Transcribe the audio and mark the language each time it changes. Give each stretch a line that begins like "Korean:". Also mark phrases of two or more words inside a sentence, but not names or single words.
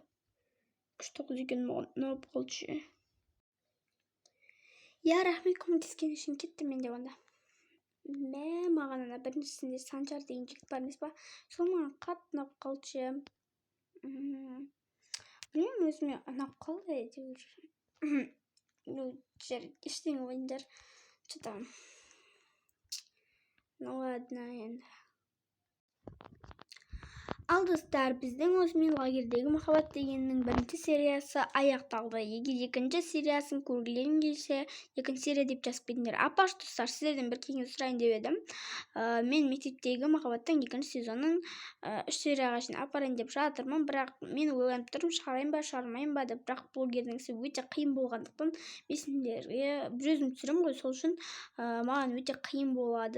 Kazakh: Күшті қыз екен, маған ұнап қалды ше. Я, рахмет көмектескен үшін, кеттім мен де онда. Маған ана біріншісінде Санжар деген жігіт бар емес па? Сол маған қатты ұнап қалды ше. Білмеймін, өзіме ұнап қалды әйтеуір. Ештеңе ойындар.
Russian: Что-то. Ну ладно енді.
Kazakh: Ал достар, біздің осымен лагердегі махаббат дегеннің бірінші сериясы аяқталды. Егер екінші сериясын көргілерің келсе, екінші серия деп жазып кетіңдер. Апаш достар, сіздерден бір кеңес сұрайын деп едім. Мен мектептегі махаббаттың екінші сезонын 3 серияға шейін апарайын деп жатырмын, бірақ мен ойланып тұрмын, шығарайын ба, шығармайын ба деп, бірақ блогердің ісі өте қиын болғандықтан мен сендерге өзім түсіремін ғой, сол үшін маған өте қиын болады.